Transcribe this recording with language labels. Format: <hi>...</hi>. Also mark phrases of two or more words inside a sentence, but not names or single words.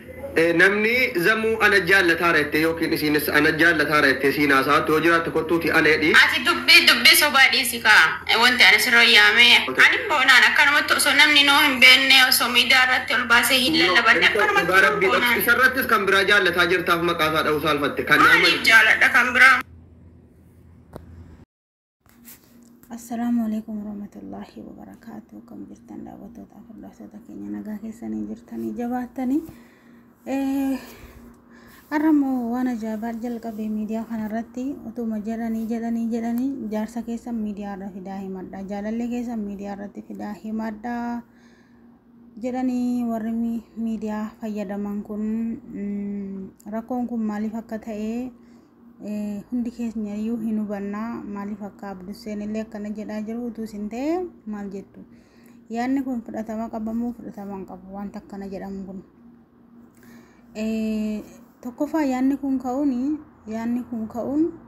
<om>Please namni zamuu ana jaallataa rette yookiin isiinis ana jaallataa rette siin haasaatti yoo jiraatte kottuuti aneedhi. Ati dubbii sobaa dhiisi kaa wanti ani sirra yaame ani boonaan akkanumatti osoo namni noo hin beekne osoo miidiyaa irratti ol baasee hin lallabanne akkanumatti boonaan. Isarrattis kan biraa jaallataa jirtaaf maqaa isaa dha'uu saalfatte. Maaliif jaalladha kan biraa?</om> <ar>السلام عليكم ورحمة الله وبركاته.</ar> <om>Kam jirtan daawwattoota afurdaasota keenya nagaa keessanii jirtanii jabaattanii arramoo waan ajaa'ibaa jalqabee miidiyaa kanarratti utuma jedhanii jaarsa keessa miidiyaa irra fidaa himadha jaalallee keessa miidiyaa irratti fidaa himadha jedhanii warri miidiyaa fayyadaman kun rakkoon kun maaliif akka ta'e hundi keenya iyyuu hin hubannaa maaliif akka Abdusseen illee akkana jedhaa jiru utuu isin ta'e maal jettu yaanni kun fudhatama qabamoo fudhatama hin qabu wanta akkana jedhamu kun tokkoffaa yaanni kun ka'uun</om>